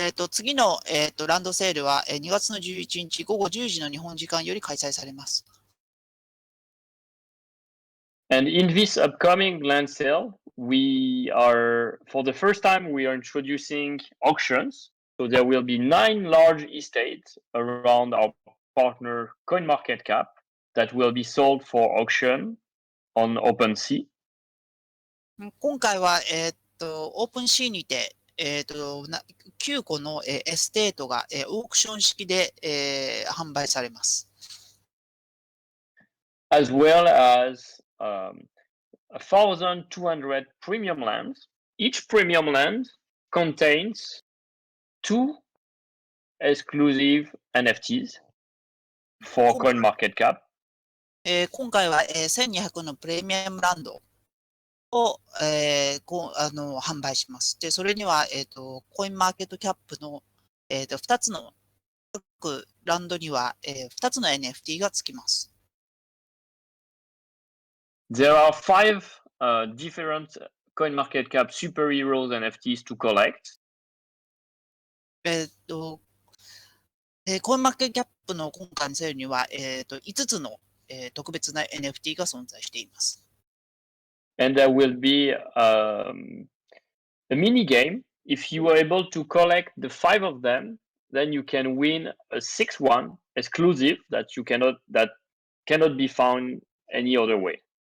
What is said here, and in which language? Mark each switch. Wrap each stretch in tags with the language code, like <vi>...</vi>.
<ja>次の、ランドセールは、2月の11日午後10時の日本時間より開催されます。</ja> <en>And in this upcoming land sale, for the first time, we are introducing auctions. So there will be 9 large estates around our partner CoinMarketCap that will be sold for auction on OpenSea.</en> <ja>今回は、オープンシーにて、9個の、エステートが、オークション式で、販売されます。</ja> <en>As well as 1,200 premium lands. Each premium land contains 2 exclusive NFTs for CoinMarketCap.</en> <ja>今回は、1200のプレミアムランドを、販売します。で、それには、コインマーケットキャップの、2つの各ランドには、2つの NFT がつきます。</ja> <en>There are 5 different CoinMarketCap superheroes NFTs to collect.</en> <ja>コインマーケットキャップの今回のセールには、5つの、特別な NFT が存在しています。</ja> <en>And there will be a mini game. If you are able to collect the 5 of them, then you can win a 6th one exclusive that cannot be found any other way.</en>